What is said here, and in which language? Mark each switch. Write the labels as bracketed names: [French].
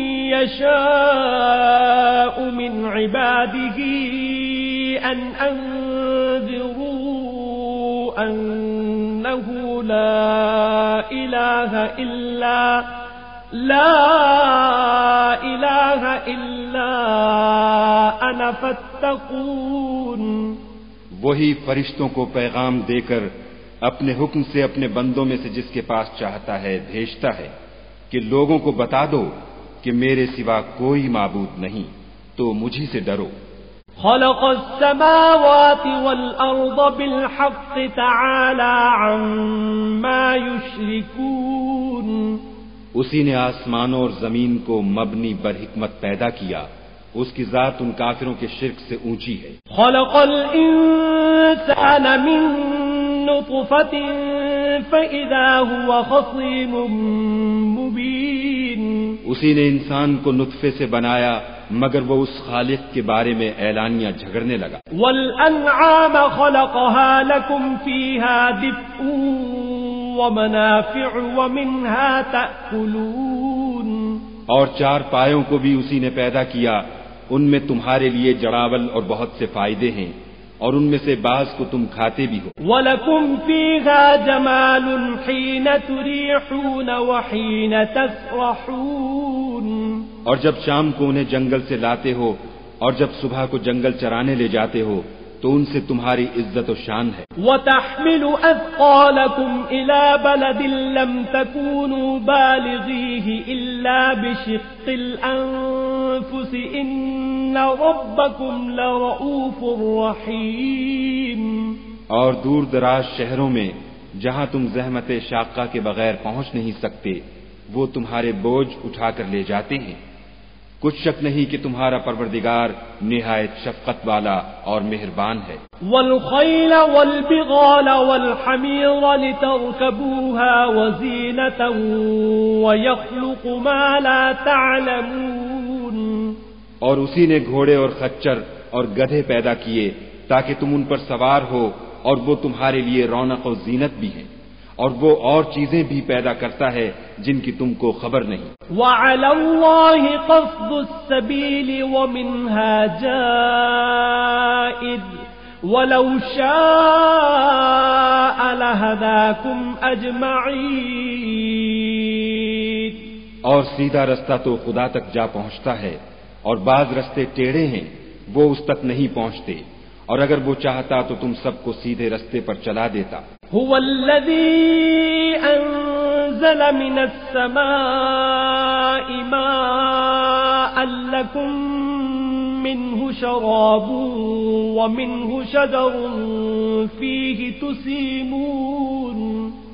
[Arabic] يشاء من عباده أن أنذروا أنه لا إله إلا أنا فاتقون۔ [Urdu] وہی فرشتوں کو پیغام دے کر اپنے حکم سے اپنے بندوں میں سے جس کے پاس چاہتا ہے بھیجتا ہے کہ لوگوں کو بتا دو کہ میرے سوا کوئی معبود نہیں تو مجھی سے ڈرو۔ [Arabic] خلق السماوات والأرض بالحق تعالى عما يشركون۔ [Urdu] اسی نے آسمانوں اور زمین کو مبنی بر حکمت پیدا کیا، اس کی ذات ان کافروں کے شرک سے اونچی ہے۔ [Arabic] خلق الانسان من نطفة فإذا هو خصيم مبين۔ [Urdu] اسی نے انسان کو نطفے سے بنایا مگر وہ اس خالق کے بارے میں اعلانیہ جھگڑنے لگا۔ [Arabic] والانعام خلقها لكم فيها دفء ومنافع ومنها تأكلون۔ [Urdu] اور چار پایوں کو بھی اسی نے پیدا کیا، ان میں تمہارے لیے جڑاول اور بہت سے فائدے ہیں اور ان میں سے بعض کو تم کھاتے بھی ہو۔ [Arabic] وَلَكُمْ فِيهَا جَمَالٌ حِينَ تُرِيحُونَ وَحِينَ تَسْرَحُونَ۔ [Urdu] اور جب شام کو انہیں جنگل سے لاتے ہو اور جب صبح کو جنگل چرانے لے جاتے ہو تو ان سے تمہاری عزت و شان ہے۔ [Arabic] وَتَحْمِلُ أَثْقَالَكُمْ إِلَى بَلَدٍ لَمْ تَكُونُوا بَالِغِيهِ إِلَّا بِشِقِّ الْأَنفُسِ إِنَّ رَبَّكُمْ لَرَؤُوفٌ رَحِيمٌ۔ [Urdu] اور دور دراز شہروں میں جہاں تم زحمت شاقہ کے بغیر پہنچ نہیں سکتے وہ تمہارے بوجھ اٹھا کر لے جاتے ہیں۔ کچھ شک نہیں کہ تمہارا پروردگار نہایت شفقت والا اور مہربان ہے۔ [Arabic] والخیل والبغال والحمیر لترکبوها وزینة ویخلق ما لا تعلمون۔ [Urdu] اور اسی نے گھوڑے اور خچر اور گدھے پیدا کیے تاکہ تم ان پر سوار ہو اور وہ تمہارے لیے رونق و زینت بھی ہیں، اور وہ اور چیزیں بھی پیدا کرتا ہے جن کی تم کو خبر نہیں۔ [Arabic] وَعَلَى اللَّهِ قَصْدُ السَّبِيلِ وَمِنْهَا جَائِرٌ وَلَوْ شَاءَ لَهَدَاكُمْ أَجْمَعِينَ۔ [Urdu] اور سیدھا رستہ تو خدا تک جا پہنچتا ہے اور بعض رستے ٹیڑھے ہیں وہ اس تک نہیں پہنچتے، اور اگر وہ چاہتا تو تم سب کو سیدھے رستے پر چلا دیتا۔ [Arabic] هو الذي أنزل من السماء ماء لكم منه شراب ومنه شجر فيه تسيمون۔